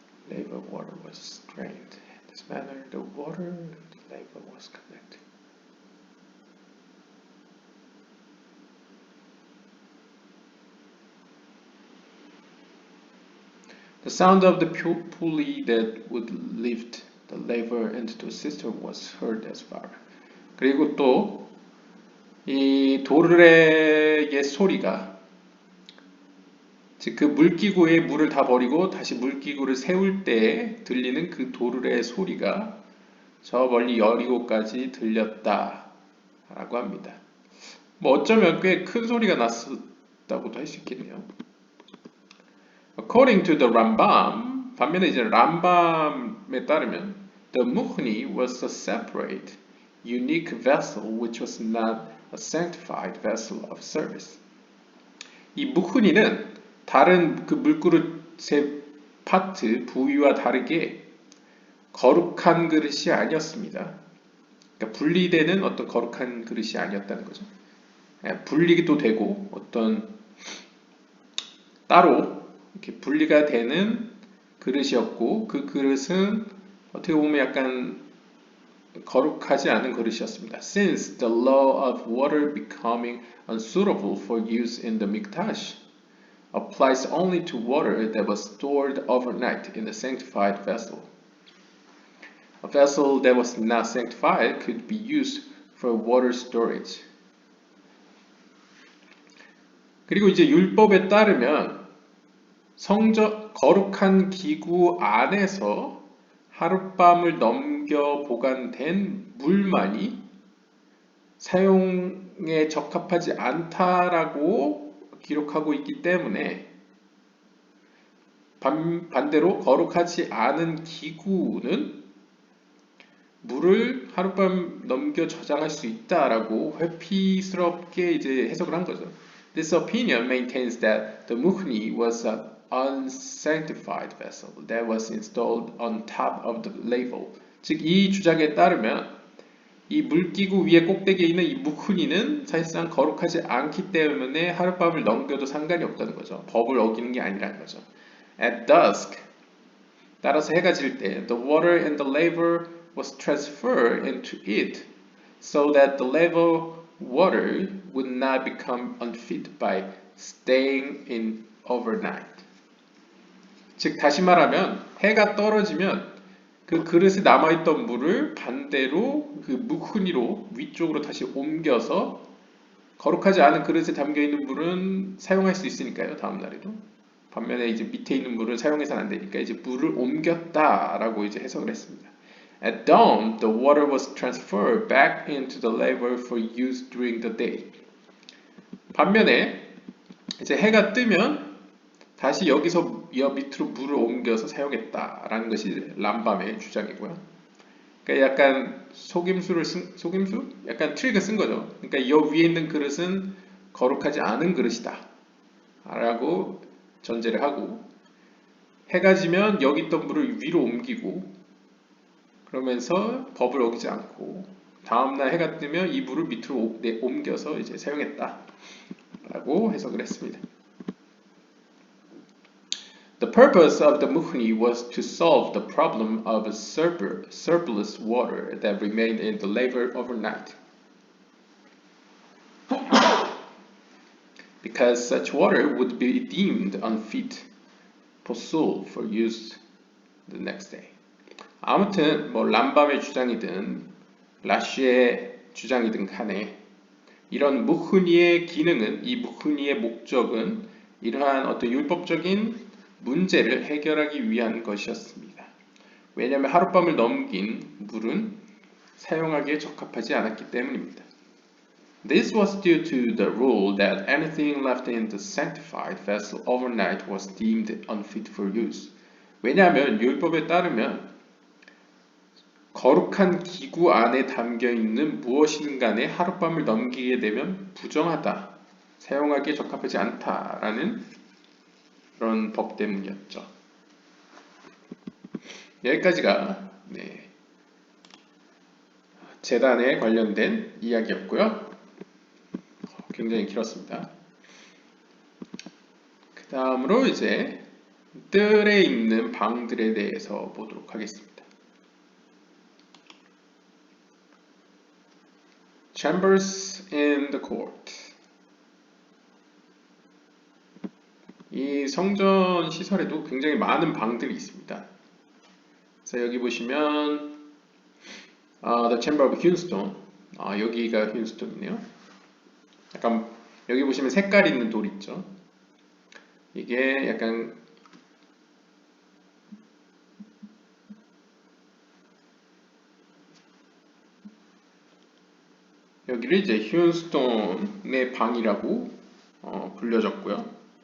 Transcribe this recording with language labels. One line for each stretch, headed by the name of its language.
English: Ladle water was drained. In this manner, the water in the ladle was connected. The sound of the pulley that would lift the lever into the cistern was heard as far.
Korean: 그리고 또 이 도르래의 소리가, 즉 그 물기구에 물을 다 버리고 다시 물기구를 세울 때 들리는 그 도르래의 소리가 저 멀리 여리고까지 들렸다라고 합니다. 뭐 어쩌면 꽤 큰 소리가 났었다고도 할 수 있겠네요.
English: According to the Rambam,
Korean: 반면에 이제 람밤에 따르면
English: the muhni was a separate, unique vessel which was not a sanctified vessel of service.
Korean: 이 무흐니는 다른 그 물그릇의 파트, 부위와 다르게 거룩한 그릇이 아니었습니다. 그러니까 분리되는 어떤 거룩한 그릇이 아니었다는 거죠. 분리도 되고 어떤 따로 이렇게 분리가 되는 그릇이었고, 그 그릇은 어떻게 보면 약간 거룩하지 않은 그릇이었습니다.
English: Since the law of water becoming unsuitable for use in the mikdash applies only to water that was stored overnight in the sanctified vessel. A vessel that was not sanctified could be used for water storage.
Korean: 그리고 이제 율법에 따르면 거룩한 기구 안에서 하룻밤을 넘겨 보관된 물만이 사용에 적합하지 않다라고 기록하고 있기 때문에 반대로 거룩하지 않은 기구는 물을 하룻밤 넘겨 저장할 수 있다라고 회피스럽게 이제 해석을 한 거죠.
English: This opinion maintains that the muhni was an unsanctified vessel that was installed on top of the ladle.
Korean: 즉, 이 주장에 따르면 이 물기구 위에 꼭대기에 있는 이 무흐니는 사실상 거룩하지 않기 때문에 하룻밤을 넘겨도 상관이 없다는 거죠. 법을 어기는 게 아니라는 거죠.
English: At dusk,
Korean: 따라서 해가 질 때,
English: the water in the laver was transferred into it, so that the laver water would not become unfit by staying in overnight.
Korean: 즉, 다시 말하면 해가 떨어지면 그 그릇에 남아있던 물을 반대로 그 무흐니로 위쪽으로 다시 옮겨서 거룩하지 않은 그릇에 담겨있는 물은 사용할 수 있으니까요, 다음날에도. 반면에 이제 밑에 있는 물은 사용해서는 안 되니까 이제 물을 옮겼다라고 이제 해석을 했습니다.
English: At dawn, the water was transferred back into the laver for use during the day.
Korean: 반면에 이제 해가 뜨면 다시 여기서 밑으로 물을 옮겨서 사용했다라는 것이 람밤의 주장이고요. 그러니까 약간 속임수? 약간 트릭을 쓴 거죠. 그러니까 이 위에 있는 그릇은 거룩하지 않은 그릇이다 라고 전제를 하고, 해가 지면 여기 있던 물을 위로 옮기고 그러면서 법을 어기지 않고 다음날 해가 뜨면 이 물을 밑으로 옮겨서 이제 사용했다 라고 해석을 했습니다.
English: The purpose of the muhni was to solve the problem of surplus water that remained in the laver overnight. Because such water would be deemed unfit for use the next day.
Korean: 아무튼 뭐 람밤의 주장이든 라쉬의 주장이든 간에 이런 무흐니의 기능은, 이 무흐니의 목적은 이러한 어떤 율법적인 문제를 해결하기 위한 것이었습니다. 왜냐하면 하룻밤을 넘긴 물은 사용하기에 적합하지 않았기 때문입니다.
English: This was due to the rule that anything left in the sanctified vessel overnight was deemed unfit for use.
Korean: 왜냐하면 율법에 따르면 거룩한 기구 안에 담겨 있는 무엇이든 간에 하룻밤을 넘기게 되면 부정하다, 사용하기에 적합하지 않다라는 그런 법 때문이었죠. 여기까지가 제단에 관련된 이야기였고요. 굉장히 길었습니다. 그 다음으로 이제 뜰에 있는 방들에 대해서 보도록 하겠습니다.
English: Chambers in the court.
Korean: 이 성전 시설에도 굉장히 많은 방들이 있습니다. 그래서 여기 보시면
English: The Chamber of Hewnstone.
Korean: 여기가 휴스톤이네요. 약간 여기 보시면 색깔 있는 돌 있죠. 이게 약간 여기를 이제 휴스톤의 방이라고 불려졌고요.